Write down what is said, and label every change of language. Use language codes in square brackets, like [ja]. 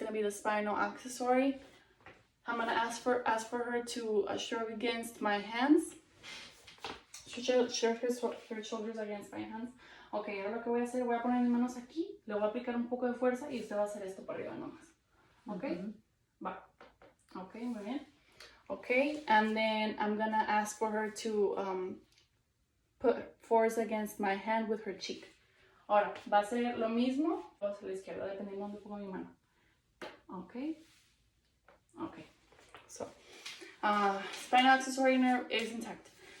[en] It's gonna be the spinal accessory. I'm gonna ask for her to shrug against my hands. Shrug her shoulders against my hands. [es] Ok, ahora lo que voy a hacer, voy a poner mis manos aquí, le voy a aplicar un poco de fuerza y usted va a hacer esto para arriba nomás. Ok, va. Ok, muy bien. [en] Okay, and then I'm gonna ask for her to put force against my hand with her cheek. [es] Ahora, va a ser lo mismo, va a ser la izquierda, dependiendo de dónde pongo mi mano. [en] Okay, okay. So, spinal accessory nerve is intact.